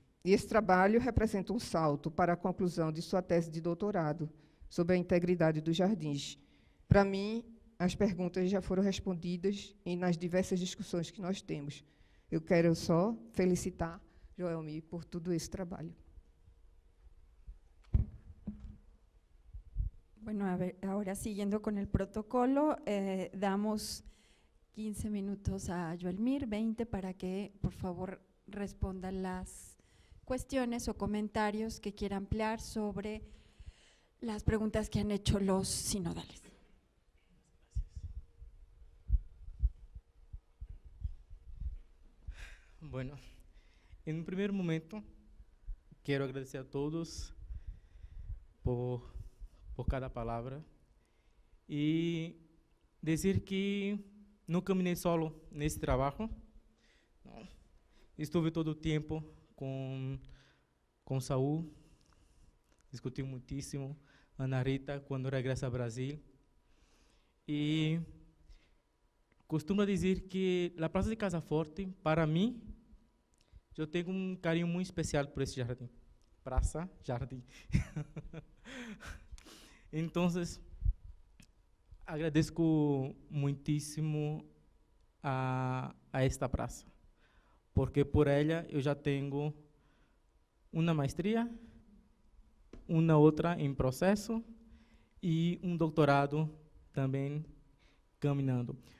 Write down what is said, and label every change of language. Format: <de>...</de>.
<pt>E esse trabalho representa um salto para a conclusão de sua tese de doutorado sobre a integridade dos jardins. Para mim, as perguntas já foram respondidas nas diversas discussões que nós temos. Eu quero só felicitar Joelmir por todo esse trabalho.</pt> <es>Bueno, a ver, ahora siguiendo con el protocolo, damos 15 minutos a Joelmir, 20 para que, por favor, responda las cuestiones o comentarios que quiera ampliar sobre las preguntas que han hecho los sinodales. Bueno, en un primer momento quiero agradecer a todos por cada palabra y decir que no caminé solo nesse trabajo. No. Estuve todo el tiempo con Saúl, discutí muchísimo, Ana Rita, cuando regresa a Brasil. Y</es> <pt>costumo dizer que a Praça de Casa Forte, para mim, eu tenho um carinho muito especial por esse jardim. Praça, jardim. Então, agradeço muitíssimo a esta praça, porque por ela eu já tenho uma maestria, uma outra em processo e um doutorado também caminhando.</pt>